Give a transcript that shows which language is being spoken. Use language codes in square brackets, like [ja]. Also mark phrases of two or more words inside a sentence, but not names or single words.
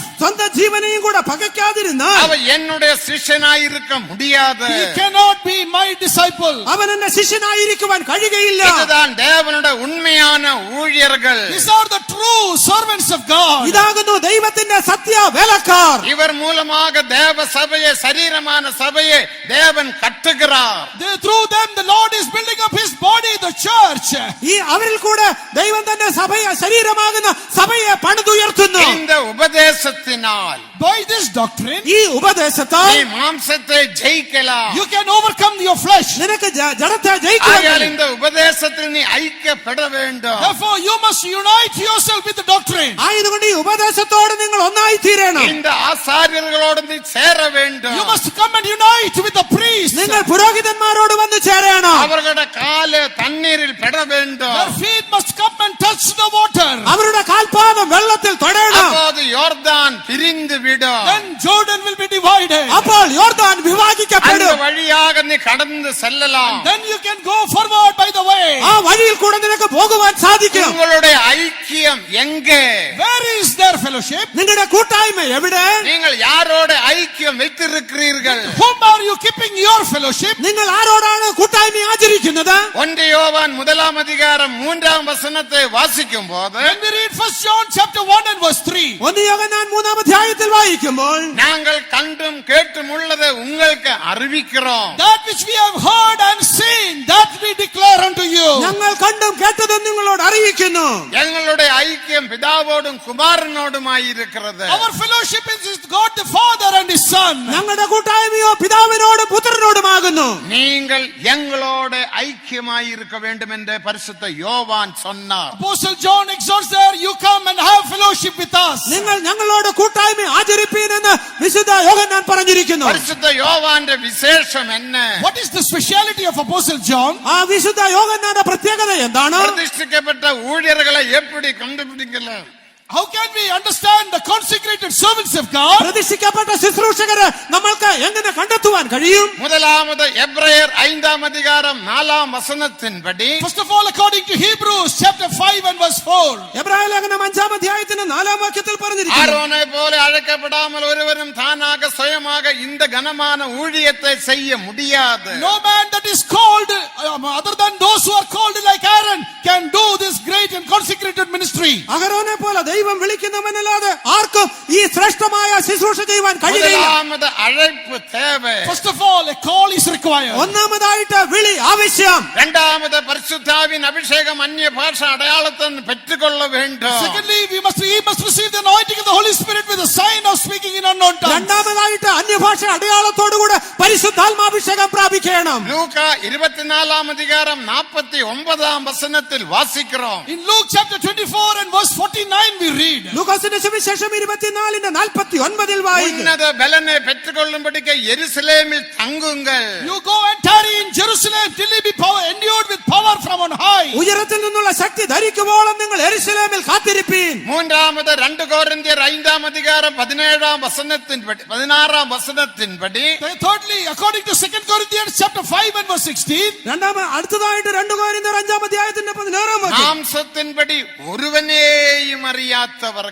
[ml] സ്വന്തം ജീവനെയും കൂടെ പകയ്ക്കാതിരുന്നാൽ [ta] அவன் என்னுடைய சிஷ்யனாயிருக்க முடியாது. [en] he cannot be my disciple. [ml] അവൻ എന്റെ ശിഷ്യനായിരിക്കുവാൻ കഴിയുകയില്ല. [ta] இதுதான் தேவனுடைய உண்மையான ஊழியர்கள். [en] These are the true servants of God. [ml] ഇതാകുന്നു ദൈവത്തിന്റെ സത്യ വേലക്കാർ. [ta] இவர் மூலமாக தேவ சபையை, சரீரமான சபையை தேவன் கட்டுகிறார். [en] Through them the Lord is building up his body, the church. [ml] ഈ അവരിൽ കൂടെ ദൈവം തന്നെ സഭയെ, ശരീരമാകുന്ന സഭയെ പണിതുയർത്തുന്നു. [ta] இந்த உபதேசத்தினால் [en] By this doctrine, [ml] ഈ ഉപദേശത്താൽ [ta] நீ மாம்சத்தை ஜெயிக்கலாம். [en] you can overcome your flesh. [ml] നിനക്ക് ജഡത്തെ [ta] ஆகையால் [ml] ജയിക്കാൻ. [ta] இந்த உபதேசத்தில் நீ ஐக்கியப்பட வேண்டும். [en] Therefore, you must unite yourself with the doctrine. [ml] ആയതുകൊണ്ട് ഈ ഉപദേശത്തോട് നിങ്ങൾ ഒന്നായി തീരണം. [ta] இந்த ஆசாரியர்களோடு நீ சேர வேண்டும். [en] You must come and unite with the priests. [ml] നിങ്ങൾ പുരോഹിതന്മാരോട് വന്ന് ചേരണം. [ta] அவர்களுடைய கால தண்ணீரில் பெட வேண்டும். [en] Their feet must come and touch the water. [ml] അവരുടെ കാൽപാദം വെള്ളത്തിൽ തൊടണം. [ta] அப்போது யோர்தான் பிரிந்து விடும். [en] Then Jordan will be divided. [ml] അപ്പോൾ യോർദാൻ [ta] அந்த [ml] വിഭാഗിക്കപ്പെടും. [ta] வழியாக நீ கடந்து செல்லலாம். [en] Then you can go forward by the way. [ml] ആ വഴിയിൽ കൂടെ നിനക്ക് പോകുവാൻ സാധിക്കും. [ta] உங்களுடைய ஐக்கியம் எங்கே? [en] Where is their fellowship? [ml] നിങ്ങളുടെ കൂട്ടായ്മ എവിടെ? [ta] நீங்கள் யாரோட ஐக்கியம் வைத்திருக்கிறீர்கள்? [en] Whom are you keeping your fellowship? [ml] നിങ്ങൾ ആരോടാണ് കൂട്ടായ്മ ആചരിക്കുന്നത്? [ta] 1 யோவான் 1 அதிகாரம் 3 வசனத்தை வாசிக்கும் போது [en] When we read 1 John chapter 1 and verse 3, [ml] 1 യോഹന്നാൻ 3 അധ്യായത്തിൽ വായിക്കുമ്പോൾ [ta] நாங்கள் கண்டும் கேட்டும் உள்ளதை உங்களுக்கு அறிவிக்கிறோம். [en] that which we have heard and seen, that we declare unto you. [ml] ഞങ്ങൾ കണ്ടും കേട്ടതും നിങ്ങളോട് അറിയിക്കുന്നു. [ta] எங்களுடைய ஐக்கியம் பிதாவோடும் குமாரனோடுமாயிருக்கிறது. [en] Our fellowship is with God the Father and His Son. [ml] ഞങ്ങളുടെ കൂട്ടായ്മയോ പിതാവിനോടും പുത്രനോടുമാകുന്നു. [ta] நீங்கள் எங்களோட ஐக்கியமாயிருக்க வேண்டும் என்று பரிசுத்த யோவான் சொன்னார். [en] Apostle John exhorts there, you come and have fellowship with us. [ml] നിങ്ങൾ ഞങ്ങളോട് കൂട്ടായ്മ ആചരിപ്പീൻ എന്ന് വിശുദ്ധ യോഹന്നാൻ പറഞ്ഞിരിക്കുന്നു. [ta] பரிசுத்த யோவாന്റെ விசேஷம் என்ன? [en] What is the speciality of Apostle John? [ml] ആ വിശുദ്ധ യോഹന്നാന്റെ പ്രത്യേകത എന്താണ്? [ta] பிரதிஷ்டிக்கப்பட்ட ஊழியர்களை எப்படி கண்டுபிடிக்கலாம்? [en] How can we understand the consecrated servants of God? [ml] പ്രതിഷ്ഠിക്കപ്പെട്ട ശുശ്രൂഷകരെ നമ്മൾക്ക് എങ്ങനെ കണ്ടെത്തുവാൻ കഴിയും? [ta] முதலாவது எபிரேயர் 5 அதிகாரம் 4 வசனத்தின்படி [en] First of all, according to Hebrews chapter 5 and verse 4. [ml] എബ്രായ ലേഖനം 5 അധ്യായത്തിന്റെ 4 വാക്യത്തിൽ പറഞ്ഞിരിക്കുന്നു. [ta] ஆரோனை போல அழைக்கப்படாமல் ஒருவரும் தானாக சுயமாக இந்த கனமான ஊழியத்தை செய்ய முடியாது. [en] No man that is called, other than those who are called like Aaron, can do this great and consecrated ministry. [ml] അഹരോനെ പോലെ ദൈവം വിളിക്കുന്നവനല്ലാതെ ആർക്കും ഈ ശ്രേഷ്ഠമായ ശുശ്രൂഷ ചെയ്യുവാൻ കഴിയില്ല. [ta] முதலாவது அழைப்பு தேவை. [en] First of all, a call is required. [ml] ഒന്നാമതായിട്ട് വിളി ആവശ്യം. [ta] இரண்டாவது பரிசுத்தாவின் அபிஷேகம் அந்நிய பாஷை அடையாளத்தை பெற்றுக்கொள்ள வேண்டும். [en] Secondly, he must receive the anointing of the Holy Spirit with the sign of speaking in unknown tongues. [ml] രണ്ടാമതായിട്ട് അന്യഭാഷ അടയാളത്തോടുകൂടെ പരിശുദ്ധാത്മാഭിഷേകം പ്രാപിക്കണം. [ta] லூக்கா 24 அதிகாரம் 49 வசனத்தில் வாசிக்கிறோம். [en] In Luke chapter 24 and verse 49 we read, [ml] ലൂക്കോസിന്റെ സുവിശേഷം 24:49 വായിക്കുന്നു. [ta] உன்னத பலனை பெற்றுக்கொள்ளும்படிக்கு எருசலேமில் தங்குங்கள். [en] you go and tarry in Jerusalem till you be endued with power from on high. [ml] ഉയരത്തിൽ നിന്നുള്ള ശക്തി ധരിക്കുവോളം നിങ്ങൾ യെരുശലേമിൽ കാത്തിരിപ്പീൻ. [ta] மூன்றாவது 2 கொரிந்தியர் 5 அதிகாரம் 16 வசனத்தின்படி [en] Thirdly, according to 2 Corinthians chapter 5 and verse 16, [ml] അടുത്തതായിട്ട് 2 കൊരിന്ത്യർ 5 അധ്യായത്തിന്റെ 16 വാക്യം. [ta] மாம்சத்தின்படி ஒருவனேயும் அறியாதவர்கள்.